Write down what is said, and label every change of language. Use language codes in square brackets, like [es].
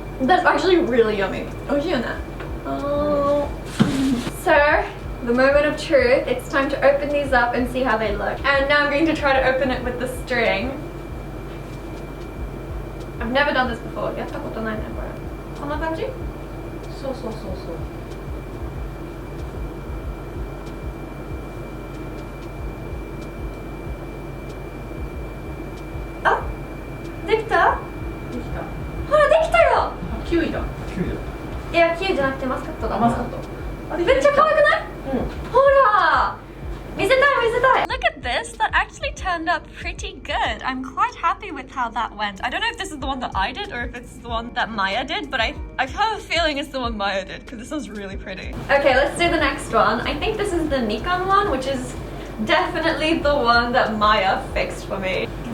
[en] That's actually really yummy. [ja] 美味しいよね。 [en] Oh. So, the moment of truth. It's time to open these up and see how they look. And now I'm going to try to open it with the string. I've never done this before. [ja] やったことないねこれ。こんな感じ？そうそうそうそう。あ、できた？できた。ほらできたよ。あ、キウイだ。キウイだ。いやキウイじゃなくてマスカットだ。マスカット。あめっちゃ可愛くない？うん。ほら。見せたい見せたい。 [en] Look at this. That actually turned out pretty good. I'm quite happy with how that went. I don't know if this is the one that I did or if it's the one that Maya did, but I have a feeling it's the one Maya did because this one's really pretty. Okay, let's do the next one. I think this is the Mikan one, which is definitely the one that Maya fixed for me.